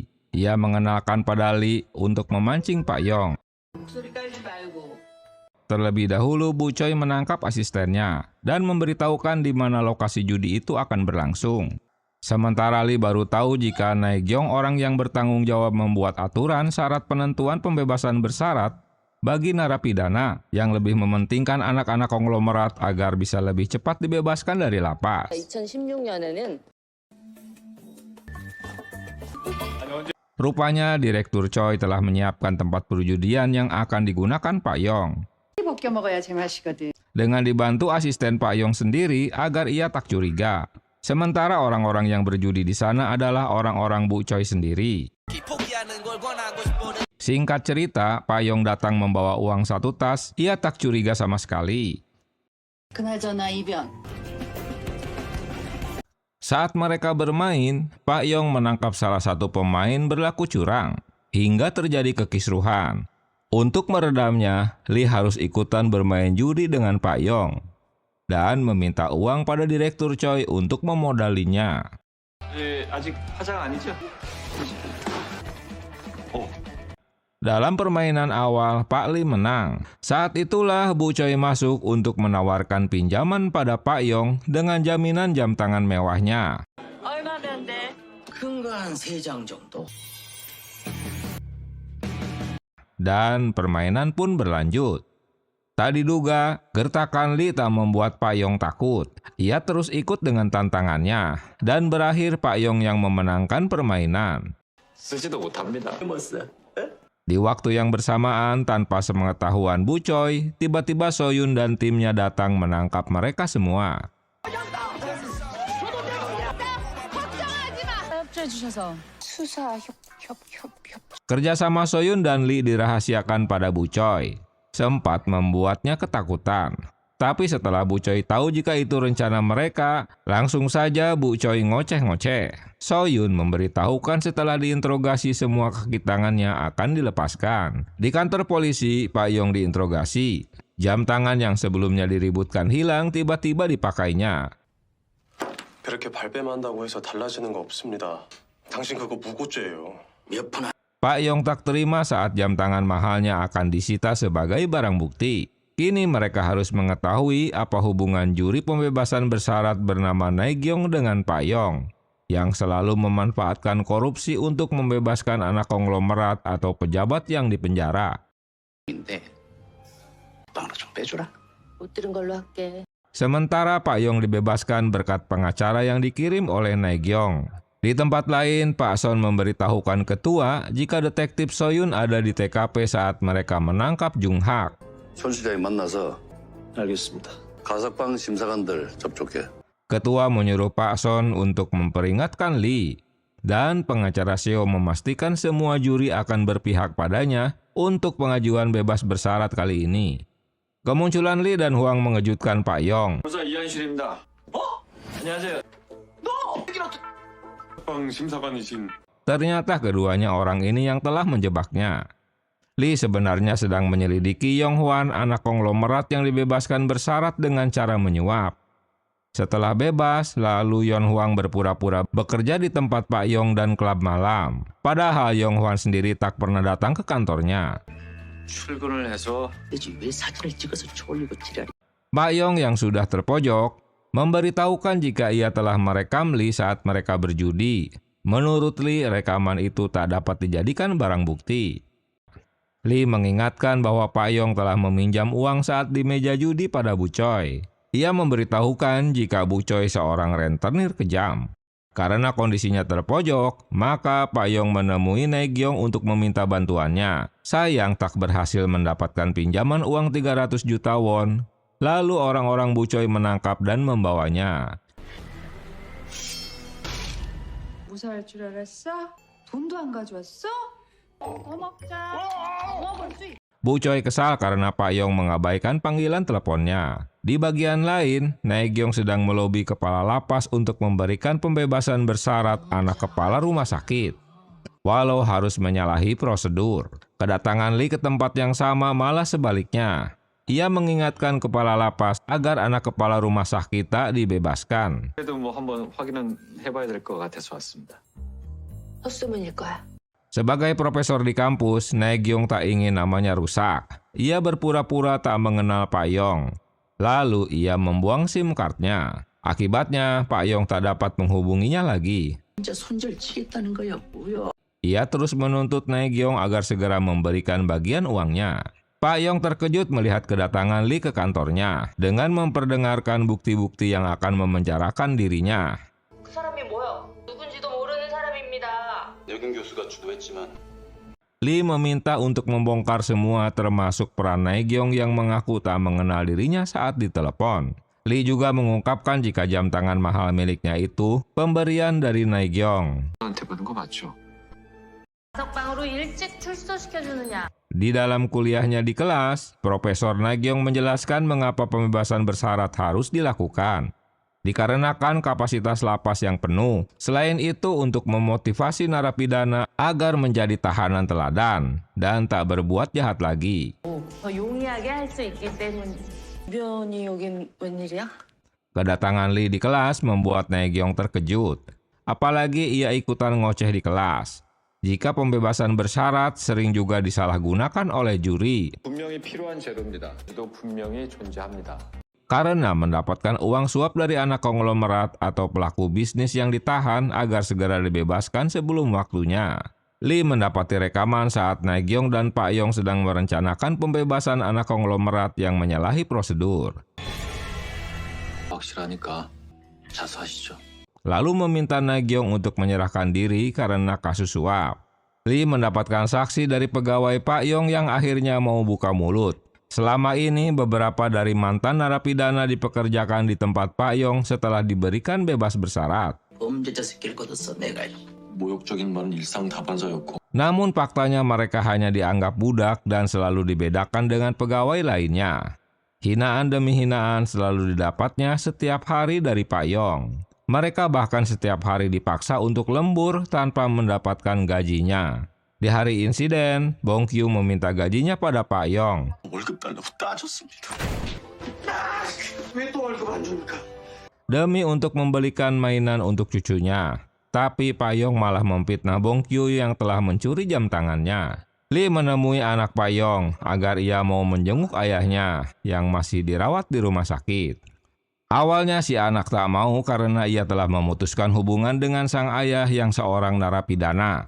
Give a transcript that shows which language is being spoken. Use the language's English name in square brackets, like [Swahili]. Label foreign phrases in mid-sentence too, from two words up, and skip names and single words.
[Indonesian] Ia mengenalkan pada Lee untuk memancing Pak Yong. [Korean] 목소리 깔지 말고. [Indonesian] Terlebih dahulu Bu Choi menangkap asistennya dan memberitahukan di mana lokasi judi itu akan berlangsung. Sementara Lee baru tahu jika Naekyong orang yang bertanggung jawab membuat aturan syarat penentuan pembebasan bersyarat bagi narapidana yang lebih mementingkan anak-anak konglomerat agar bisa lebih cepat dibebaskan dari lapas. [Korean] 2016년에는 [Indonesian] Rupanya Direktur Choi telah menyiapkan tempat perjudian yang akan digunakan Pak Yong. [Korean] 벗겨 먹어야 제맛이거든. [Indonesian] Dengan dibantu asisten Pak Yong sendiri agar ia tak curiga. Sementara orang-orang yang berjudi di sana adalah orang-orang Bu Choi sendiri. Singkat cerita, Pak Yong datang membawa uang 1 tas. Ia tak curiga sama sekali. [Korean] 그나저나 이변. [Indonesian] Saat mereka bermain, Pak Yong menangkap salah satu pemain berlaku curang, hingga terjadi kekisruhan. Untuk meredamnya, Lee harus ikutan bermain judi dengan Pak Yong, dan meminta uang pada Direktur Choi untuk memodalinya. [Korean] 아직 화장 아니죠? [Indonesian] Dalam permainan awal, Pak Lee menang. Saat itulah Bu Choi masuk untuk menawarkan pinjaman pada Pak Yong dengan jaminan jam tangan mewahnya. [Korean] 얼마면데? 큰 거 한 3장 정도. [Indonesian] Dan permainan pun berlanjut. Tak diduga, gertakan Lee tak membuat Pak Yong takut. Ia terus ikut dengan tantangannya, dan berakhir Pak Yong yang memenangkan permainan. [Korean] 쓰지도 못합니다. [Indonesian] Di waktu yang bersamaan, tanpa sepengetahuan Bu Choi, tiba-tiba Soyun dan timnya datang menangkap mereka semua. [Korean] 협조해주셔서 [Indonesian] Kerjasama Soyun dan Lee dirahasiakan pada Bu Choi, sempat membuatnya ketakutan. Tapi setelah Bu Choi tahu jika itu rencana mereka, langsung saja Bu Choi ngoceh-ngoceh. Soyun memberitahukan setelah diinterogasi semua kaki tangannya akan dilepaskan. Di kantor polisi, Pak Yong diinterogasi. Jam tangan yang sebelumnya diributkan hilang tiba-tiba dipakainya. [Korean] 그렇게 발뺌한다고 해서 달라지는 거 없습니다. 당신 그거 무고죄예요. 몇 푼 [Indonesian] Pak Yong tak terima saat jam tangan mahalnya akan disita sebagai barang bukti. Kini mereka harus mengetahui apa hubungan juri pembebasan bersyarat bernama Naegyong dengan Pak Yong, yang selalu memanfaatkan korupsi untuk membebaskan anak konglomerat atau pejabat yang dipenjara. [Korean] 인데 너 하나 좀 빼주라. 못 들은 걸로 할게. [Indonesian] Sementara Pak Yong dibebaskan berkat pengacara yang dikirim oleh Naegyong. Di tempat lain, Pak Son memberitahukan ketua jika detektif Soyun ada di TKP saat mereka menangkap Jung Hak. [Korean] 손 시장이 만나서 알겠습니다. 가석방 심사관들 접촉해. [Indonesian] Ketua menyuruh Pak Son untuk memperingatkan Lee, dan pengacara Seo memastikan semua juri akan berpihak padanya untuk pengajuan bebas bersyarat kali ini. Kemunculan Lee dan Huang mengejutkan Pak Yong. [Korean] 변호사 이한실입니다. 안녕하세요. 방 심사관이신 [Indonesian] Ternyata keduanya orang ini yang telah menjebaknya. Lee sebenarnya sedang menyelidiki Yong Hwan, anak konglomerat yang dibebaskan bersyarat dengan cara menyuap. Setelah bebas, lalu Yon Hwang berpura-pura bekerja di tempat Pak Yong dan klub malam. Padahal Yong Hwan sendiri tak pernah datang ke kantornya. [Korean] 출근을 해서 되지 왜 사진을 찍어서 졸리고 지랄이. [Indonesian] Pak Yong yang sudah terpojok memberitahukan jika ia telah merekam Lee saat mereka berjudi. Menurut Lee, rekaman itu tak dapat dijadikan barang bukti. Lee mengingatkan bahwa Pak Yong telah meminjam uang saat di meja judi pada Bu Choi. Ia memberitahukan jika Bu Choi seorang rentenir kejam. Karena kondisinya terpojok, maka Pak Yong menemui Naegyong untuk meminta bantuannya. Sayang tak berhasil mendapatkan pinjaman uang 300 juta won. Lalu orang-orang Bu Choi menangkap dan membawanya. [Korean] 무사할 줄 알았어? 돈도 안 가져왔어? 더 먹자. 더 먹을 수 있어. [Indonesian] Bu Choi kesal karena Pak Yong mengabaikan panggilan teleponnya. Di bagian lain, Naegyong sedang melobi kepala lapas untuk memberikan pembebasan bersyarat anak kepala rumah sakit. Walau harus menyalahi prosedur, kedatangan Lee ke tempat yang sama malah sebaliknya. Ia mengingatkan kepala lapas agar anak kepala rumah sakit tak dibebaskan. [Korean] 그래도 뭐 한번 확인은 해봐야 될 것 같아서 왔습니다. 헛소문일 거야. [Indonesian] Sebagai profesor di kampus, Naegyong tak ingin namanya rusak. Ia berpura-pura tak mengenal Pak Yong. Lalu ia membuang [English] SIM card- [Indonesian] nya. Akibatnya, Pak Yong tak dapat menghubunginya lagi. [Korean] 진짜 손절 치겠다는 거야 뭐야. [Indonesian] Ia terus menuntut Naegyong agar segera memberikan bagian uangnya. Pak Yong terkejut melihat kedatangan Lee ke kantornya dengan memperdengarkan bukti-bukti yang akan memenjarakan dirinya. [Korean] 그 사람이 뭐야? 누군지도 모르는 사람입니다. 여균 교수가 주도했지만 [Indonesian] Lee meminta untuk membongkar semua termasuk peran Naegyong yang mengaku tak mengenal dirinya saat ditelepon. Lee juga mengungkapkan jika jam tangan mahal miliknya itu pemberian dari Naegyong. [Korean] 저한테 받은 거 맞죠? 가석방으로 일찍 출소시켜주느냐? [Indonesian] Di dalam kuliahnya di kelas, Profesor Naegyong menjelaskan mengapa pembebasan bersyarat harus dilakukan. Dikarenakan kapasitas lapas yang penuh. Selain itu untuk memotivasi narapidana agar menjadi tahanan teladan dan tak berbuat jahat lagi. [Korean] 더 용이하게 할 수 있기 때문에. 변이 여긴 웬일이야? [Indonesian] Kedatangan Lee di kelas membuat Naegyong terkejut. Apalagi ia ikutan ngoceh di kelas. Jika pembebasan bersyarat sering juga disalahgunakan oleh juri. [Korean] 분명히 필요한 제도입니다. 또 분명히 존재합니다. [Indonesian] Karena mendapatkan uang suap dari anak konglomerat atau pelaku bisnis yang ditahan agar segera dibebaskan sebelum waktunya. Lee mendapati rekaman saat Naegyong dan Pak Yong sedang merencanakan pembebasan anak konglomerat yang menyalahi prosedur. [Korean] 확실하니까 자수하시죠. [Indonesian] Lalu meminta Naegyong untuk menyerahkan diri karena kasus suap. Lee mendapatkan saksi dari pegawai Pak Yong yang akhirnya mau buka mulut. Selama ini beberapa dari mantan narapidana dipekerjakan di tempat Pak Yong setelah diberikan bebas bersyarat. [Korean] 범죄자 새끼를 걷었어 내가요. 모욕적인 말은 일상다반사였고 [Indonesian] Namun faktanya mereka hanya dianggap budak dan selalu dibedakan dengan pegawai lainnya. Hinaan demi hinaan selalu didapatnya setiap hari dari Pak Yong. Mereka bahkan setiap hari dipaksa untuk lembur tanpa mendapatkan gajinya. Di hari insiden, Bong Kyu meminta gajinya pada Pak Yong. [Korean] 월급 달라고 따졌습니다. 왜 또 월급 안 줍니까? [Indonesian] Demi untuk membelikan mainan untuk cucunya. Tapi Pak Yong malah memfitnah Bong Kyu yang telah mencuri jam tangannya. Lee menemui anak Pak Yong agar ia mau menjenguk ayahnya yang masih dirawat di rumah sakit. Awalnya si anak tak mau karena ia telah memutuskan hubungan dengan sang ayah yang seorang narapidana.